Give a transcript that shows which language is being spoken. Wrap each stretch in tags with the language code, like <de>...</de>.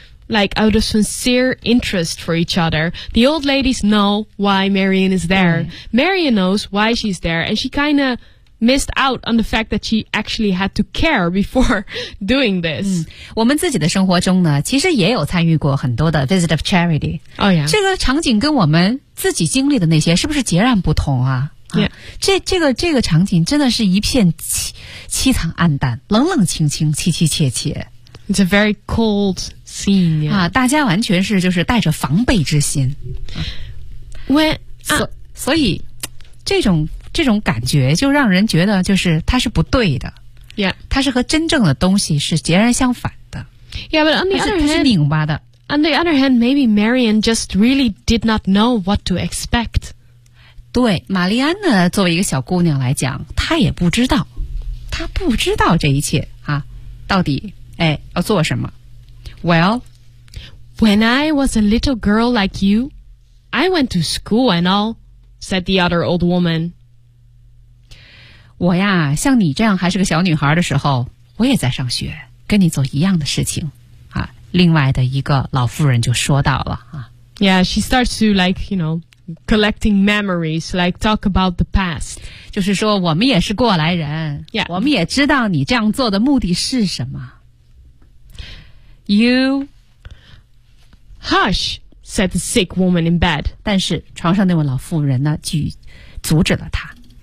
<en>like out of sincere interest for each other. The old ladies know why Marion is there. Marion knows why she's there, and she kind of missed out on the fact that she actually had to care before doing this.</en> <zh>我们自己的生活中呢，其实也有参与过很多的</zh> <en>visit of charity. Oh yeah.</en> <zh>这个场景跟我们自己经历的那些是不是截然不同啊？</zh> <en>Yeah.</en> <zh>这个场景真的是一片凄惨暗淡，冷冷清清，凄凄切切。</zh> <en>It's a very cold scene.、Yeah.</en> <zh>啊，大家完全是就是带着防备之心。</zh> <en>When、</en> <zh>所以这种感觉就让人觉得就是它是不对的。</zh> <en>Yeah,</en> <zh>它是和真正的东西是截然相反的。</zh> <en>Yeah, but on the other hand,</en> <zh>它是拧巴的。</zh> <en>On the other hand, maybe Marion just really did not know what to expect.</en> <zh>对，玛丽安呢，作为一个小姑娘来讲，她也不知道，她不知道这一切啊，到底。哎，要做什么 ？</zh> <en>Well, when I was a little girl like you, I went to school and all," said the other old woman.</en> <zh>我呀，像你这样还是个小女孩的时候，我也在上学，跟你做一样的事情啊。另外的一个老妇人就说到了啊。</zh> <en>Yeah, she starts to like you know collecting memories, like talk about the past.</en> <zh>就是说，我们也是过来人，</zh> <en>yeah.</en> <zh>我们也知道你这样做的目的是什么。</zh> <en>You hush, said the sick woman in bed.</en> <zh>但是床上那位老妇人呢，去阻止了她。</zh>